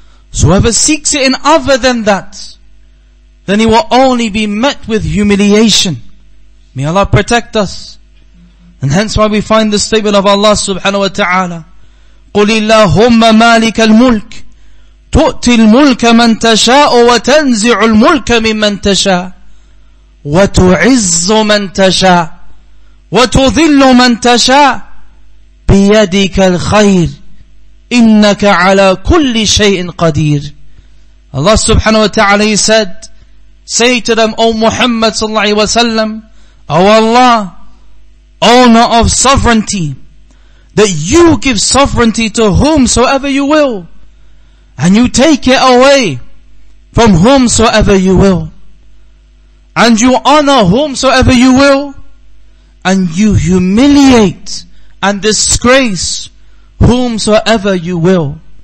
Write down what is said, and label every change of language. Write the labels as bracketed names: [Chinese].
[English] So whoever seeks it in other than that, then he will only be met with humiliation. May Allah protect us. And hence why we find the statement of Allah subhanahu wa ta'ala, [Arabic] قُلِ اللَّهُمَّ مَالِكَ الْمُلْكِ تُؤْتِي الْمُلْكَ مَنْ تَشَاءُ وَتَنْزِعُ الْمُلْكَ مِمَّنْ تَشَاءُ وتعز من تشاء وتذل من تشاء بيدك الخير إنك على كل شيء قدير. [English] Allah subhanahu wa ta'ala, He said, say to them, O Muhammad sallallahu alaihi wasallam, O Allah, owner of sovereignty, that you give sovereignty to whomsoever you will, and you take it away from whomsoever you will, and you honor whomsoever you will, and you humiliate and disgrace whomsoever you will.